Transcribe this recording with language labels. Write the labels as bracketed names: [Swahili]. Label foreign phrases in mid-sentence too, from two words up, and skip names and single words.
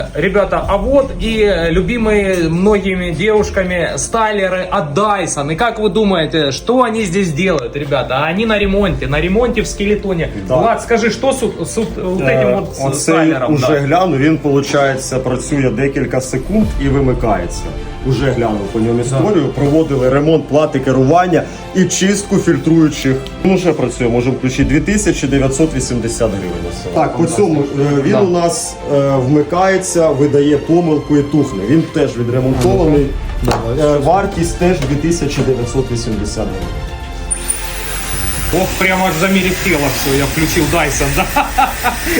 [Russian] Ребята, а вот и любимые многими девушками стайлеры от Dyson. И как вы думаете, что они здесь делают, ребята? Они на ремонте в скелетоне. Да. [Ukrainian] Влад, скажи, що з [Russian] вот этим вот [Ukrainian] Оцей стайлером? уже гляну, він, виходить, працює декілька секунд і вимикається. Уже глянув по ньому історію, проводили ремонт плати керування і чистку фільтруючих. Він вже працює, можемо включити 2980 гривень. Так, по цьому він у нас вмикається, видає помилку і тухне. Він теж відремонтований. Вартість теж 2980 гривень. [Russian] Ох, прямо аж замерехтело все, я включил Dyson, да?